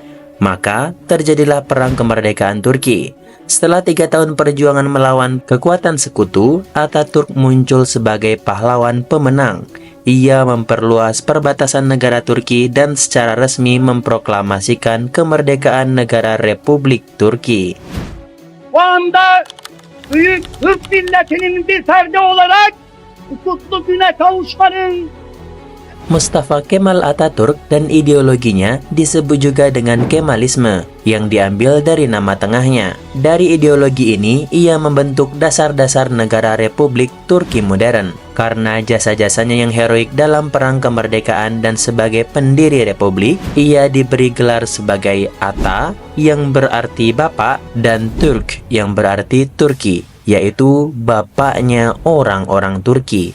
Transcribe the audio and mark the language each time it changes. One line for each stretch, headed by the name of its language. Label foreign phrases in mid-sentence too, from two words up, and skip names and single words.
Indonesian: Maka terjadilah Perang Kemerdekaan Turki. Setelah 3 tahun perjuangan melawan kekuatan sekutu, Atatürk muncul sebagai pahlawan pemenang. Ia memperluas perbatasan negara Turki dan secara resmi memproklamasikan kemerdekaan negara Republik Turki.
Turkish: Bu anda büyük Türk milletinin bir ferdi olarak kutlu güne kavuşmanın
Indonesian: Mustafa Kemal Atatürk dan ideologinya disebut juga dengan Kemalisme yang diambil dari nama tengahnya. Dari ideologi ini, ia membentuk dasar-dasar negara Republik Turki modern. Karena jasa-jasanya yang heroik dalam Perang Kemerdekaan dan sebagai pendiri Republik, ia diberi gelar sebagai Ata yang berarti bapak dan Türk yang berarti Turki, yaitu bapaknya orang-orang Turki.